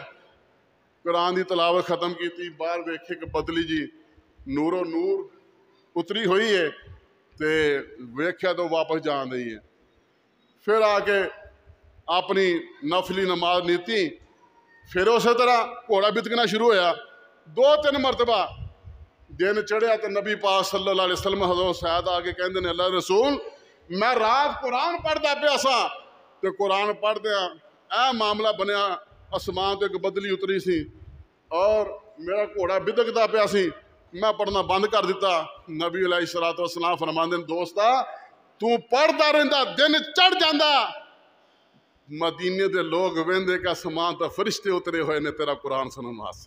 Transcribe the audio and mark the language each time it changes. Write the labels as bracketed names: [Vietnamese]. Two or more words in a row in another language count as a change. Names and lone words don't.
[Punjabi] ਕੁਰਾਨ ਕੀ ਤਲਾਵਤ ਖ਼ਤਮ ਕੀ, ਬਾਹਰ ਵੇਖੇ ਕਿ ਬਦਲੀ ਜੀ ਨੂਰੋ ਨੂਰ ਉਤਰੀ ਹੋਈ ਹੈ ਤੇ ਵੇਖਿਆ ਤੋ ਵਾਪਸ ਜਾਣ ਰਹੀ ਹੈ। ਫਿਰ ਆਕੇ ਅਪਣੀ ਨਫ਼ਲੀ ਨਮਾਜ਼ ਨੀਤੀ, ਫਿਰ ਉਸ ਤਰ੍ਹਾਂ ਘੋੜਾ ਬਿਦਕਣਾ ਸ਼ੁਰੂ ਹੋਇਆ। 2-3 ਮਰਤਬਾ ਦਿਨ ਚੜ੍ਹਿਆ ਤੋ ਨਬੀ ਪਾਕ [Arabic] صلى الله عليه وسلم [Punjabi] ਹਜ਼ਰਤ ਸੱਯਦ ਆਕੇ ਕਹਿੰਦੇ ਨੇ ਅੱਲਾਹ ਰਸੂਲ ਮੈਂ ਰਾਤ ਕੁਰਾਨ ਪੜ੍ਹਦਾ ਪਿਆ ਸਾਂ ਤੋ ਕੁਰਾਨ ਪੜ੍ਹਦਿਆਂ ਏ ਮਾਮਲਾ ਬਣਿਆ, ਆਸਮਾਨ ਤੋਂ ਇਕ ਬਦਲੀ ਉਤਰੀ ਸੀ ਔਰ ਮੇਰਾ ਘੋੜਾ ਬਿਦਕਦਾ ਪਿਆ ਸੀ, ਮੈਂ ਪੜ੍ਹਨਾ ਬੰਦ ਕਰ ਦਿੱਤਾ। ਨਬੀ [Arabic] عليه الصلاة والسلام [Punjabi] ਫ਼ਰਮਾਂਦੇ ਨੇ ਦੋਸਤਾ ਤੂ ਪੜ੍ਹਦਾ ਰਹਿੰਦਾ ਦਿਨ ਚੜ੍ਹ ਜਾਂਦਾ, ਮਦੀਨੇ ਦੇ ਲੋਕ ਵੇਂਹਦੇ ਕਿ ਆਸਮਾਨ ਤੋਂ ਫ਼ਰਿਸ਼ਤੇ ਉਤਰੇ ਹੋਏ ਨੇ ਤੇਰਾ ਕੁਰਾਨ ਸੁਣਨ ਵਾਸਤੇ।